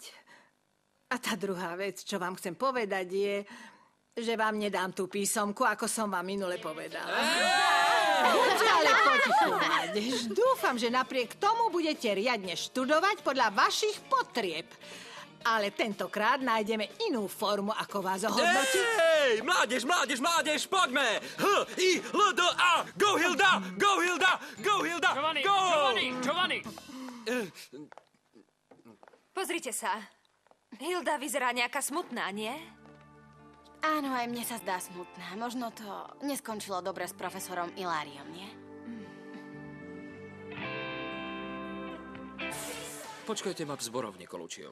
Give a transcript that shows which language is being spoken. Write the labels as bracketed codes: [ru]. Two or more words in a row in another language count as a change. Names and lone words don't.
[sk] A tá druhá vec, čo vám chcem povedať, je, že vám nedám tú písomku, ako som vám minule povedala. Buďte ale potichu, mládež. Dúfam, že napriek tomu budete riadne študovať podľa vašich potrieb. Ale tentokrát nájdeme inú formu, ako vás ohodnotiť. Hej, mládež, poďme! [en] H-I-L-D-A! Go, Hilda! Go, Hilda! Go, Hilda! Go! [sk] Giovanni! Pozrite sa. Hilda vyzerá nejaká smutná, nie? Áno, aj mne sa zdá smutná. Možno to neskončilo dobre s profesorom Iláriom, nie? Počkajte ma v zborovni, Kolučiov.